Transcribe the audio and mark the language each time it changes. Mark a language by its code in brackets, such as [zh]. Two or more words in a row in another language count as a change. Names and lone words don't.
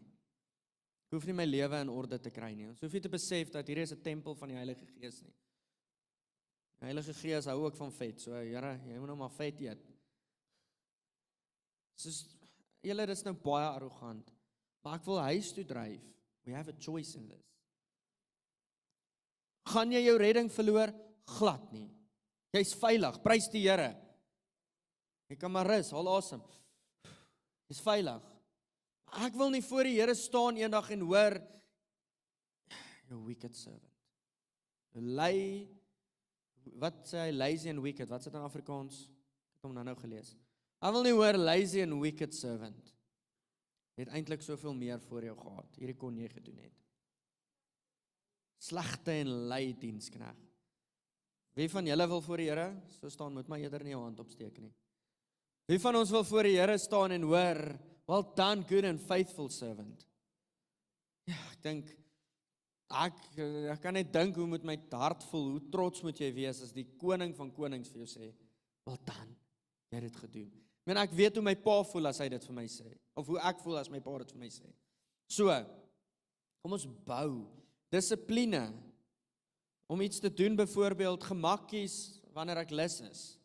[af] Ek hoef nie my lewe in orde te kry nie. Ons hoef nie te besef dat hierdie is 'n tempel van die Heilige Gees nie. Die Heilige Gees hou ook van vet. So Here, jy moet nou maar vet eet. Soos julle dis nou baie arrogant. Maar ek wil huis toe dryf. [en] We have a choice in this. [af] Gaan jy jou redding verloor? Glad nie. Jy's veilig. Prys die Here. Jy kan maar rus, haal asem. Jy's veilig. Ek wil nie voor die Here staan eendag en hoor, [en] you wicked servant. [af] Wat sê hy, [en] lazy and wicked? [af] Wat sê dit in Afrikaans? Ek het hom nou gelees. Ek wil nie hoor [en] lazy and wicked servant. [af] Jy het eintlik soveel meer voor jou gehad. Hierdie kon jy gedoen het. Slegte en lui dienskneg. Wie van julle wil voor die Here so staan, moet maar eerder nie jou hand opsteek nie. Wie van ons wil voor die Here staan en hoor, [en] well done, good and faithful servant. [af] Ja, ek dink, ek kan net dink hoe moet my hart voel, hoe trots moet jy wees as die koning van konings vir jou sê, [en] well done, [af] jy het dit gedoen. Ek weet hoe my pa voel as hy dit vir my sê, of hoe ek voel as my pa dit vir my sê. So, kom ons bou dissipline, om iets te doen, byvoorbeeld gemakkies, wanneer ek lus is.